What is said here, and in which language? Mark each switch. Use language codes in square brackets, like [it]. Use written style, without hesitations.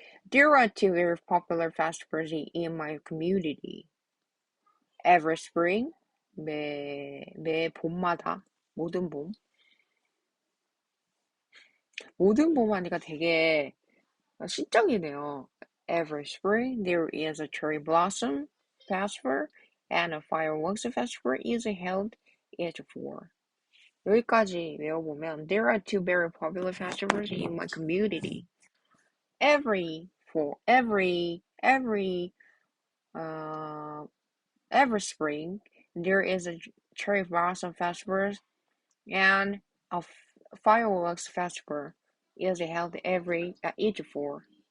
[en] There are two very popular festivals in my community. Every spring, [ko] 매 봄마다, 모든 봄 하니까 되게 시적이네요. [en] Every spring there is a cherry blossom festival and a fireworks festival is held each four. [ko] 여기까지 외워보면 [en] There are two very popular festivals in my community. Every spring there is a cherry blossom festival and a fireworks festival is held each four.